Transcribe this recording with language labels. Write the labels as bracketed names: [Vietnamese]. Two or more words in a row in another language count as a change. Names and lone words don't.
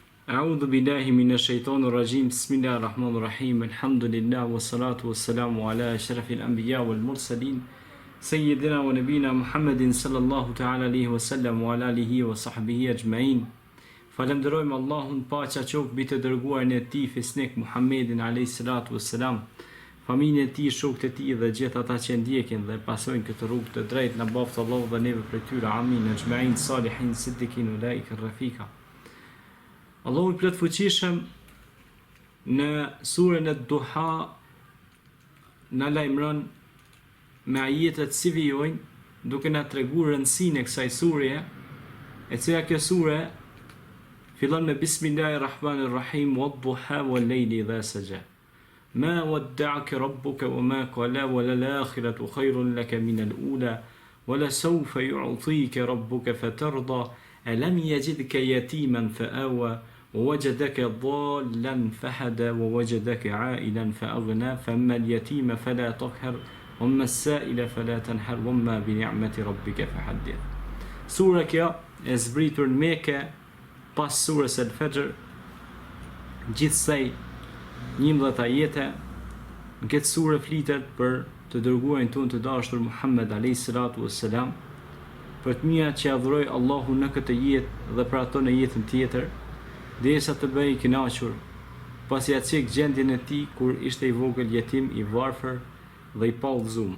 [Arabic] أعوذ بالله من الشيطان الرجيم. بسم الله الرحمن الرحيم. الحمد لله والصلاة والسلام على أشرف الأنبياء والمرسلين سيدنا ونبينا محمد صلى الله تعالى عليه وسلم وعلى آله وصحبه أجمعين. [Albanian] Falenderojmë Allahun, paqja qoftë mbi të dërguarin e tij Fisnik Muhammedin [Arabic] عليه الصلاة والسلام, [Albanian] familjen e tij, shokët e tij dhe gjithë ata që ndjekin dhe pasojnë këtë rrugë të drejtë në baftë Allahu dhe neve për tyre. Amin. [Arabic] أجمعين صالحين صديقين أولئك رفيقا. [Albanian] Allahu i plot fuqishëm në surën e Duha na lajmëron me ajetet si vijojnë, duke na treguar rëndësinë e kësaj sureje, e cila kjo sure fillon me [Arabic] بسم الله الرحمن الرحيم، والضحى والليل إذا سجى. ما ودعك ربك وما قلى، وللآخرة خير لك من الأولى، ولسوف يعطيك ربك فترضى. ألم يجدك يتيما فآوى, ووجدك ضالا فهدى ووجدك عائلا فأغنى فأما اليتيم فلا تقهر وأما السائل فلا تنهر وأما بنعمة ربك فحدث. [Albanian] Sura kjo e zbritur në Mekë pas surës Al-Fajr, gjithsej 11 ajete. Në këtë surë flitet për të dërguarin tonë të dashur Muhammed [Arabic] عليه الصلاة والسلام, [Albanian] për të mira që adhuroj Allahu në këtë jetë dhe për ato në jetën tjetër, derisa të bëj i kënaqur, pasi ia cek gjendjen e tij kur ishte i vogël, jetim, i varfër dhe i pallëzuar.